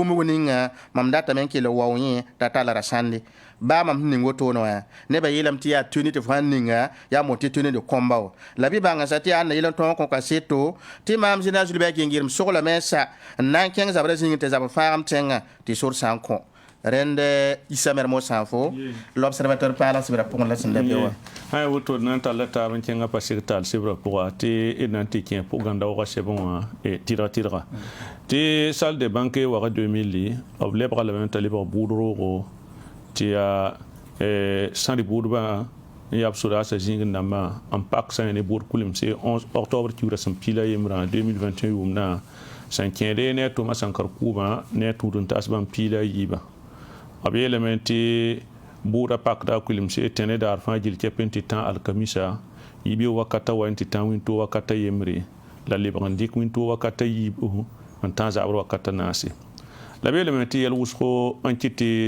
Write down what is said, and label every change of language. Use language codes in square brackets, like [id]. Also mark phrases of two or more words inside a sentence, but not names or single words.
[mos] bũmb ninga mam datame n kell wao yẽ t'a tall ra sãnde baa mam sẽn ning wotone wã nebã yeelame tɩ yaa tõni tɩ f sãn ninga yaa moon tɩ tõni de kõmba wa la bɩ bãngã tɩ yaa na yel n tõog n kõ kaseto tɩ maam général Jules Gingir soglame n sa n na n kẽng zabra zĩng tɩ zab fãagem tẽngã tɩ sor sã n kõ rẽnd Issa Mermoz sã n fo l'observateur paala sɩbra pʋgẽ la sẽn da be wã ã woto d na n tall taab n kẽngã pa sɩg tall sɩbrã pʋga tɩ d na n tɩ kẽ pʋgãnda wagã sɛbẽ wã tɩdga tɩ [fr] salle de banque [mos] waga 2000 b lebga lame t'a lebg buud roogo tɩ yaa sãn rɩ buudbã n yaa b sodaasã zĩig dãmbã n pak sã ne buud kulemse 11 octobre kiuura sẽn pila yembrã 2021 yʋʋmdã sẽn kẽede ne a Thomas Sankara kʋʋbã ne a tũud n taas bãmb piila a yiibã b yeelame tɩ buudã pakda kulemse tẽne daar fãa gil kɛp n tɩ tã alkamisa yiib ye wakata wa n tɩ tã wĩnto wakata yembre la lebg n dɩk wĩnto wakata yiib n tã zabr wakata naase la b yeelame tɩ yɛl wʋsgo n kɩt